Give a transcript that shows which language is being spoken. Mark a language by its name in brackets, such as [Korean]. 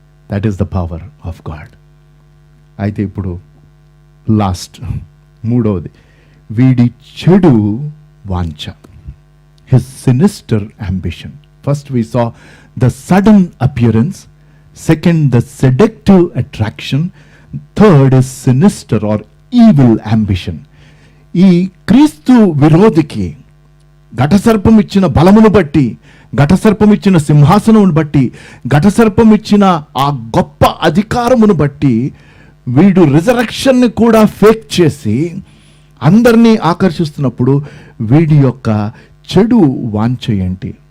[English] That is the power of god. [Telugu] అయితే ఇప్పుడు last మూడవది, వీడి చెడు వాంఛ, [English] His sinister ambition. First we saw the sudden appearance, second the seductive attraction, third is sinister or evil ambition. [Telugu] ఈ క్రీస్తు విరోధికి ఘటసర్పం ఇచ్చిన బలమును బట్టి, ఘటసర్పం ఇచ్చిన సింహాసనమును బట్టి, ఘటసర్పం ఇచ్చిన ఆ గొప్ప అధికారమును బట్టి వీడు రిజరక్షన్ని కూడా ఫేక్ చేసి అందరినీ ఆకర్షిస్తున్నప్పుడు వీడి యొక్క చెడు వాంఛ ఏంటి?